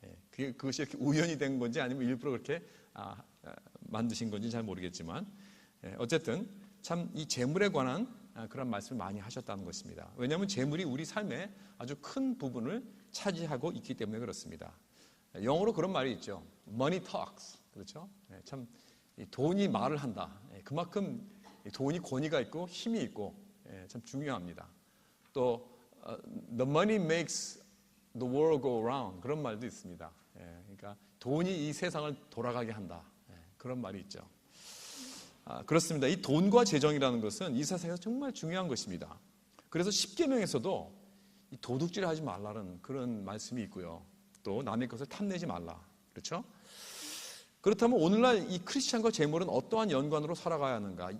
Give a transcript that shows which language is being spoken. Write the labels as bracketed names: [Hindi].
[Korean] 그것이 이렇게 우연히 된 건지 아니면 일부러 그렇게 만드신 건지 잘 모르겠지만 어쨌든 참 이 재물에 관한 그런 말씀을 많이 하셨다는 것입니다. 왜냐하면 재물이 우리 삶의 아주 큰 부분을 차지하고 있기 때문에 그렇습니다. 영어로 그런 말이 있죠. [English] Money talks. [Korean] 그렇죠? 참 돈이 말을 한다. 그만큼 돈이 권위가 있고 힘이 있고 참 중요합니다. 또 [English] The money makes the world go round. [Korean] 그런 말도 있습니다. 그러니까 돈이 이 세상을 돌아가게 한다. 그런 말이 있죠. 그렇습니다. 이 돈과 재정이라는 것은 이 세상에서 정말 중요한 것입니다. 그래서 십계명에서도 이 도둑질하지 말라는 그런 말씀이 있고요. 또 남의 것을 탐내지 말라. 그렇죠? 그렇다면 오늘날 이 크리스찬과 재물은 어떠한 연관으로 살아가야 하는가?